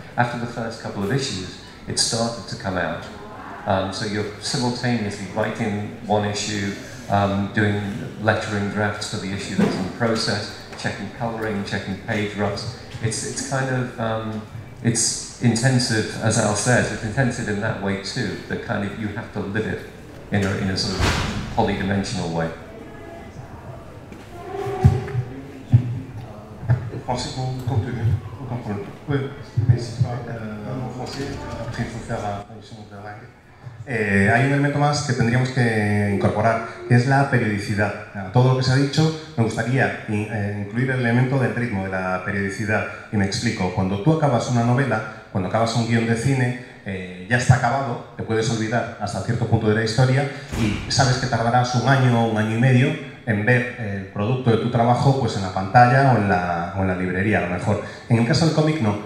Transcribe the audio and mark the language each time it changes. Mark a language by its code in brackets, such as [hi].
[en] After the first couple of issues, it started to come out. So you're simultaneously writing one issue, doing lettering drafts for the issue that's in process, checking colouring, checking page roughs. It's kind of it's intensive, as Al says, it's intensive in that way too, that kind of you have to live it in a sort of polydimensional way. [fr] Français pour continuer. Aucun problème. Oui, mais si pas en français, après il faut faire la traduction de la langue. [es] Hay un elemento más que tendríamos que incorporar, que es la periodicidad. A todo lo que se ha dicho, me gustaría incluir el elemento del ritmo, de la periodicidad. Y me explico. Cuando tú acabas una novela, cuando acabas un guión de cine, ya está acabado, te puedes olvidar hasta cierto punto de la historia y sabes que tardarás un año y medio en ver el producto de tu trabajo pues en la pantalla o en la librería, a lo mejor. En el caso del cómic, no.